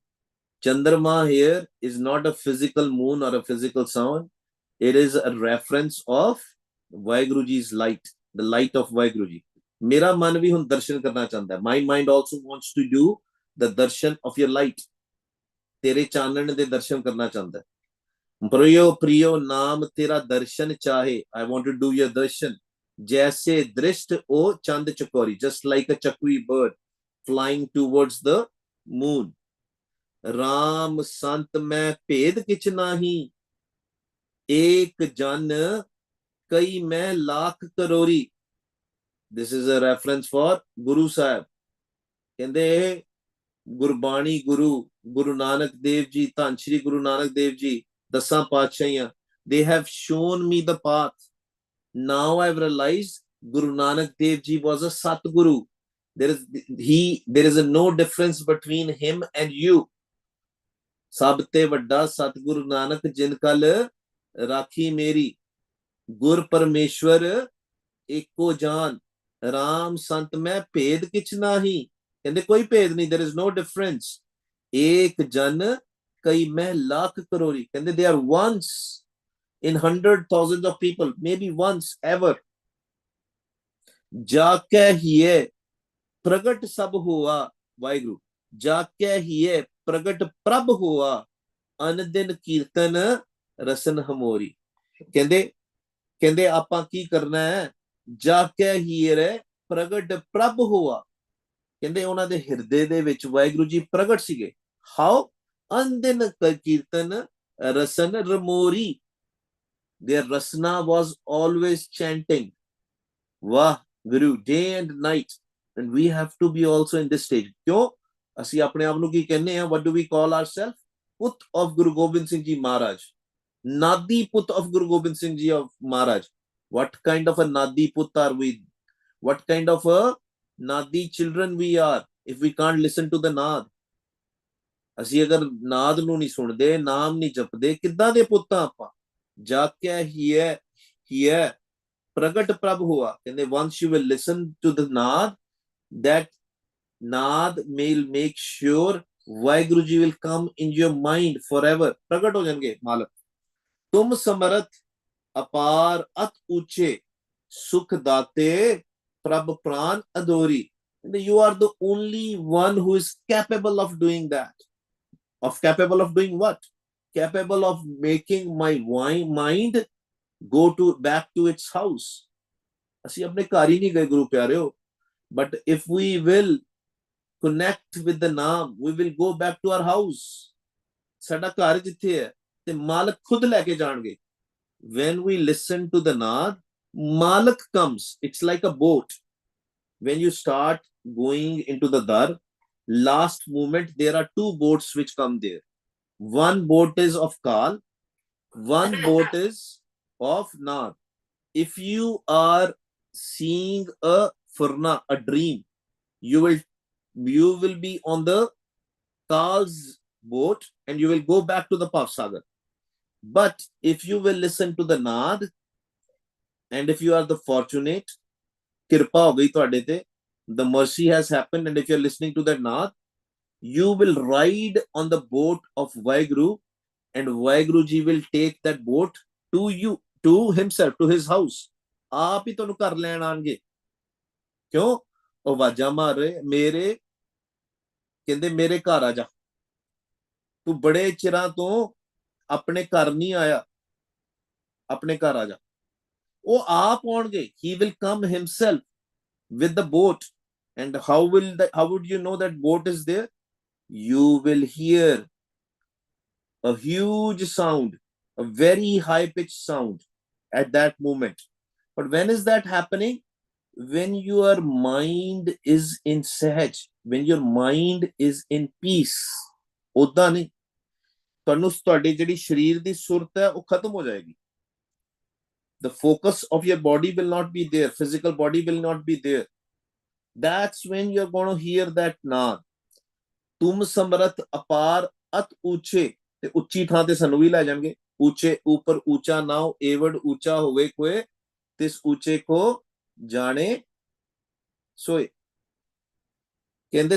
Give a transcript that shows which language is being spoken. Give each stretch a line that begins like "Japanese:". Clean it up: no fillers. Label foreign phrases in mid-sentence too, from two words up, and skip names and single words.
English: Chandrama here is not a physical moon or a physical sun. It is a reference of Vaheguru Ji's light, the light of Vaheguru Ji.
Hindi: मेरा मन भी हम दर्शन करना चाहता है.
English: My mind also wants to do the darshan of your light.
Hindi: तेरे
Punjabi: ਚਾਨਣ ਦੇ
Hindi: दर्शन करना चाहता है. प्रियो प्रियो नाम तेरा दर्शन चाहे.
English: I want to do your darshan.
Hindi: जैसे दृष्ट ओ चंद चकोरी.
English: Just like a chakwi bird flying towards the moon.
Hindi: राम संत मैं भेद किछ नाही, एक जन कई मैं लाख करोरी.
English: This is a reference for Guru Sahib.
Punjabi: ਕਹਿੰਦੇ ਗੁਰਬਾਣੀ ਗੁਰੂ ਨਾਨਕ ਦੇਵ ਜੀ, ਧੰਨ ਸ਼੍ਰੀ ਗੁਰੂ ਨਾਨਕ ਦੇਵ ਜੀ, ਦਸਾਂ ਪਾਤਸ਼ਾਹੀਆਂ,
English: they have shown me the path. Now I've realized Guru Nanak Dev Ji was a Satguru. There is no difference between him and you.
Punjabi: ਸਭ ਤੇ ਵੱਡਾ ਸਤਿਗੁਰੂ ਨਾਨਕ ਜਿਨ ਕਲ ਰਾਖੀ ਮੇਰੀ, ਗੁਰ ਪਰਮੇਸ਼ਵਰ ਏਕੋ ਜਾਨ, ਰਾਮ ਸੰਤ ਮੈਂ ਭੇਦ ਕਿਛ ਨਾਹੀ. ਕਹਿੰਦੇ ਕੋਈ ਭੇਦ ਨਹੀਂ,
English: there is no difference.
Punjabi: ਏਕ ਜਨ ਕਈ ਮੈਂ ਲੱਖ ਕਰੋੜੀ.
English: ਕਹਿੰਦੇ they are once in 100,000 of people, maybe once ever.
Punjabi: ਜਾ ਕੇ ਹੀਏ ਪ੍ਰਗਟ ਸਭ ਹੋਆ ਵਾਹਿਗੁਰੂ, ਜਾ ਕੇ ਹੀਏ ਪ੍ਰਗਟ ਪ੍ਰਭ ਹੋਆ, ਅਨ ਦਿਨ ਕੀਰਤਨ ਰਸਨ ਹਮੋਰੀ. ਕਹਿੰਦੇ ਆਪਾਂ ਕੀ ਕਰਨਾ ਹੈ? ਜਾ ਕੇ ਹੀਰੇ ਪ੍ਰਗਟ ਪ੍ਰਭ ਹੋਆ. ਕਹਿੰਦੇ ਉਹਨਾਂ ਦੇ ਹਿਰਦੇ ਦੇ ਵਿੱਚ ਵਾਹਿਗੁਰੂ ਜੀ ਪ੍ਰਗਟ ਸੀਗੇ. ਹਾਉ? ਅਨ ਦਿਨ ਕੀਰਤਨ ਰਸਨ ਰਮੋਰੀ.
English: Their rasna was always chanting Vah Guru day and night, and we have to be also in this stage.
Punjabi: ਕਿਉਂ? ਅਸੀਂ ਆਪਣੇ ਆਪ ਨੂੰ ਕੀ ਕਹਿੰਦੇ ਆ?
English: What do we call ourselves? Put of Guru Gobind Singh Ji Maharaj. Nadi Put of Guru Gobind Singh Ji of Maharaj. What kind of a Nadi Put are we? What kind of a Nadi children we are if we can't listen to the Naad?
Punjabi: ਅਸੀਂ ਅਗਰ ਨਾਦ ਨੂੰ ਨਹੀਂ ਸੁਣਦੇ, ਨਾਮ ਨਹੀਂ ਜਪਦੇ, ਕਿੱਦਾਂ ਦੇ ਪੁੱਤ ਆ ਆਪਾਂ? ਜਾ ਕੇ ਹੀ ਹੈ ਪ੍ਰਗਟ ਪ੍ਰਭ ਹੋਆ.
English: ਕਹਿੰਦੇ once you will listen to the Naad, that Naad will make sure ਵਾਹਿਗੁਰੂ ਜੀ will come in your mind forever.
Punjabi: ਪ੍ਰਗਟ ਹੋ ਜਾਣਗੇ ਮਾਲਕ. ਤੁਮ ਸਮਰਥ ਅਪਾਰ ਅਤ ਉੱਚੇ, ਸੁਖ ਦਾਤੇ ਪ੍ਰਭ ਪ੍ਰਾਨ ਅਦੋਰੀ.
English: You are the only one who is capable of doing that. Capable of doing what? Capable of making my mind go back to its house.
Punjabi: ਅਸੀਂ ਆਪਣੇ ਘਰ ਹੀ ਨਹੀਂ ਗਏ ਗੁਰੂ ਪਿਆਰਿਓ,
English: but if we will connect with the naam, we will go back to our house.
Punjabi: ਸਾਡਾ ਘਰ ਜਿੱਥੇ ਹੈ ਤੇ ਮਾਲਕ ਖੁਦ ਲੈ ਕੇ ਜਾਣਗੇ.
English: When we listen to the naad, ਮਾਲਕ comes. It's like a boat. When you start going into the dar, last moment there are two boats which come there. One boat is of Kal, one boat is of Naad. If you are seeing a furna, a dream, you will be on the Kal's boat and you will go back to the Pavsagar. But if you will listen to the Naad, and if you are the fortunate,
Punjabi: ਕਿਰਪਾ ਹੋ ਗਈ ਤੁਹਾਡੇ ਤੇ,
English: the mercy has happened, and if you're listening to that Naad, you will ride on the boat of Vaheguru, and Vaheguru ji will take that boat to you, to himself, to his house.
Punjabi: ਆਪ ਹੀ ਤੁਹਾਨੂੰ ਘਰ ਲੈਣ ਆਣਗੇ. ਕਿਉਂ? ਉਹ ਆਵਾਜ਼ਾਂ ਮਾਰ ਰਹੇ, ਮੇਰੇ ਕਹਿੰਦੇ ਮੇਰੇ ਘਰ ਆ ਜਾ, ਤੂੰ ਬੜੇ ਚਿਰਾਂ ਤੋਂ ਆਪਣੇ ਘਰ ਨਹੀਂ ਆਇਆ, ਆਪਣੇ ਘਰ ਆ ਜਾ. ਉਹ ਆਪ ਆਉਣਗੇ.
English: He will come himself with the boat. And how would you know that boat is there? You will hear a huge sound, a very high pitched sound at that moment. But when is that happening? When your mind is in sahaj, when your mind is in peace.
Punjabi: ਉਦਾਂ ਨਹੀਂ, ਤੁਹਾਨੂੰ ਤੁਹਾਡੀ ਜਿਹੜੀ ਸਰੀਰ ਦੀ ਸੁਰਤ ਹੈ ਉਹ ਖਤਮ ਹੋ ਜਾਏਗੀ.
English: The focus of your body will not be there, physical body will not be there. That's when you're going to hear that naad.
Punjabi: ਤੁਮ ਸਮਰਥ ਅਪਾਰ ਅਤ ਉੱਚੇ. ਤੇ ਉੱਚੀ ਥਾਂ ਤੇ ਸਾਨੂੰ ਵੀ ਲੈ ਜਾਣਗੇ. ਉੱਚੇ ਉੱਪਰ ਉੱਚਾ ਨਾਉ, ਏਵੜ ਉੱਚਾ ਹੋਵੇ ਕੋਏ, ਤਿਸ ਉੱਚੇ ਕੋ ਜਾਣੇ ਸੋਏ.